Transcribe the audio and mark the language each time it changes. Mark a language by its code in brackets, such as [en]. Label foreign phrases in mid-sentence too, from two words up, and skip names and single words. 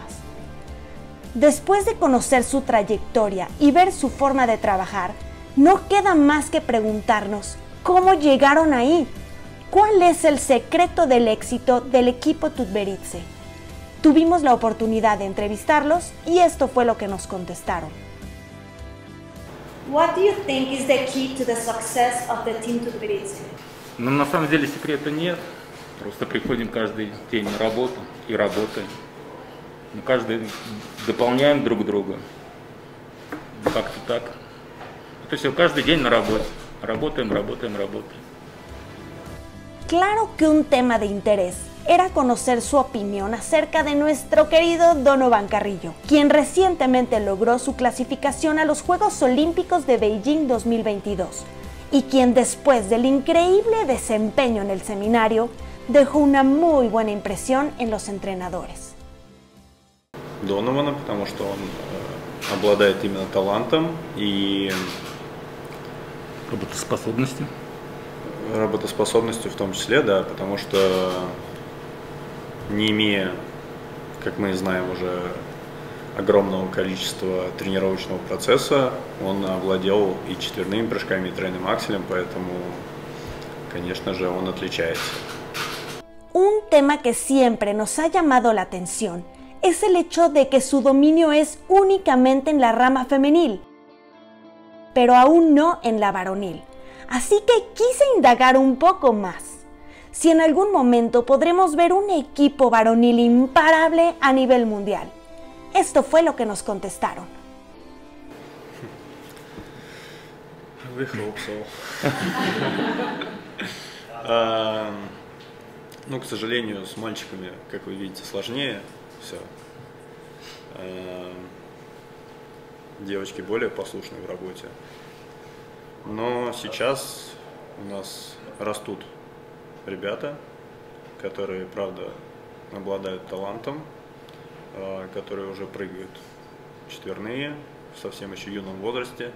[es] Después de conocer su trayectoria y ver su forma de trabajar, no queda más que preguntarnos cómo llegaron ahí. ¿Cuál es el secreto del éxito del equipo Tutberidze? Tuvimos la oportunidad de entrevistarlos y esto fue lo que nos contestaron. [en] What do you think is the key to the success of the Team Tutberidze? [ru] Ну, на самом деле секрета нет. Просто приходим каждый день на работу и работаем. Мы каждый дополняем друг друга. Как-то так. Это все каждый день на работе. Работаем. [es] Claro que un tema de interés era conocer su opinión acerca de nuestro querido Donovan Carrillo, quien recientemente logró su clasificación a los Juegos Olímpicos de Beijing 2022 y quien después del increíble desempeño en el seminario dejó una muy buena impresión en los entrenadores. [ru] Донована, потому что он обладает именно талантом и работоспособностью в том числе, да, потому что не имея, как мы знаем, уже огромного количества тренировочного процесса, он овладел и четверными прыжками, и тройным акселем, поэтому, конечно же, он отличается. [es] Un tema que siempre nos ha llamado la atención es el hecho de que su dominio es únicamente en la rama femenil, pero aún no en la varonil. Así que quise indagar un poco más. Si en algún momento podremos ver un equipo varonil imparable a nivel mundial. Esto fue lo que nos contestaron. [en] We hope so. [ru] Ну, к сожалению, с мальчиками, как вы видите, сложнее все. Девочки более послушны в работе. Но сейчас у нас растут ребята, которые, правда, обладают талантом, которые уже прыгают четверные в совсем еще юном возрасте.